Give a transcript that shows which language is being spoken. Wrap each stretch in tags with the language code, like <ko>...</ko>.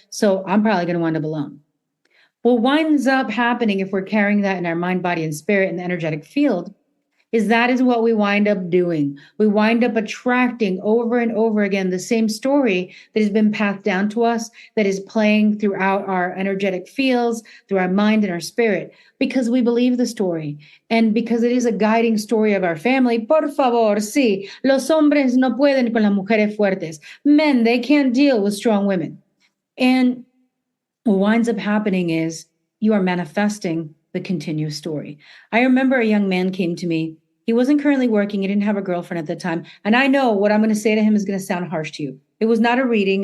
<en>So I'm probably going to wind up alone. What winds up happening if we're carrying that in our mind, body, and spirit in the energetic field is that is what we wind up doing. We wind up attracting over and over again the same story that has been passed down to us, that is playing throughout our energetic fields, through our mind and our spirit, because we believe the story. And because it is a guiding story of our family,</en> <es>por favor, sí, los hombres no pueden con las mujeres fuertes.</es> <en>Men, they can't deal with strong women. And what winds up happening is you are manifesting the continuous story. I remember a young man came to me. He wasn't currently working. He didn't have a girlfriend at the time. And I know what I'm going to say to him is going to sound harsh to you. It was not a reading.</en>